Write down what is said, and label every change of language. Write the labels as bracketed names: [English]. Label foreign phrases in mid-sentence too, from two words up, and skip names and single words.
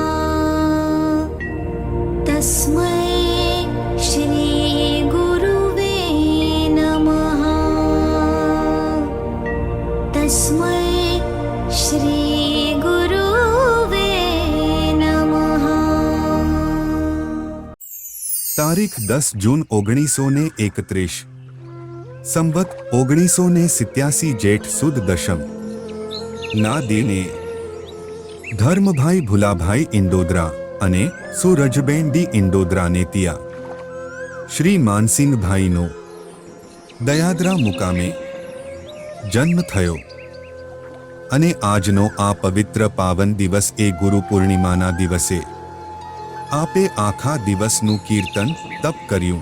[Sanskrit] तस्मै श्री गुरुवे नमः। तस्मै श्री गुरुवे नमः। [Gujarati] તારીખ 10 જૂન 1931 સંવત 1987 જેઠ સુદ દશમ ના દિને ધર્મભાઈ ભુલાભાઈ ઇંદોદરા અને સૂરજબેન ડી ઇંદોદરાને ત્યાં શ્રી માનસિંહભાઈનો દયાદરા મુકામે જન્મ થયો અને આજનો આ પવિત્ર પાવન દિવસ એ ગુરુ પૂર્ણિમાના દિવસે આપે આખા દિવસનું કીર્તન તપ કર્યું।